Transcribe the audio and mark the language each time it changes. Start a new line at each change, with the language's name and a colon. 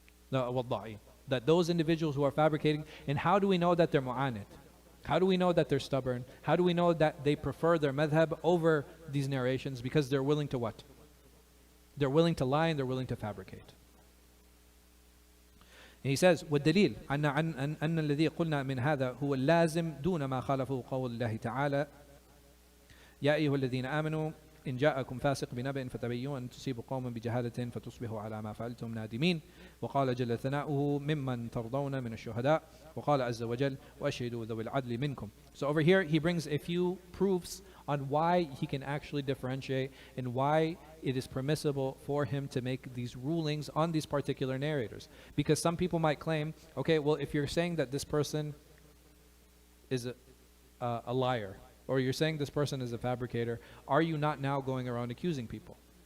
English: The wadda'i, that those individuals who are fabricating. And how do we know that they're mu'anid? How do we know that they're stubborn? How do we know that they prefer their madhab over these narrations? Because they're willing to what? They're willing to lie and they're willing to fabricate. And he says,
Arabic: وَالدَّلِيلُ أَنَّ الَّذِي قُلْنَا مِنْ هَذَا هُوَ اللَّازِمْ دُونَ مَا خَالَفَهُ قَوْلُ اللَّهِ تَعَالَى يَا أَيُّهَا الَّذِينَ آمَنُوا إن جاءكم فاسق بنبأ فتبينوا أن تصيبوا قوما بجهالة فتصبحوا على ما فعلتم نادمين وقال جل ثناؤه ممن ترضون من الشهداء وقال عز وجل وأشهدوا ذوي العدل منكم.
English: So over here he brings a few proofs on why he can actually differentiate and why it is permissible for him to make these rulings on these particular narrators. Because some people might claim, okay, well, if you're saying that this person is a liar, or you're saying this person is a fabricator, are you not now going around accusing people?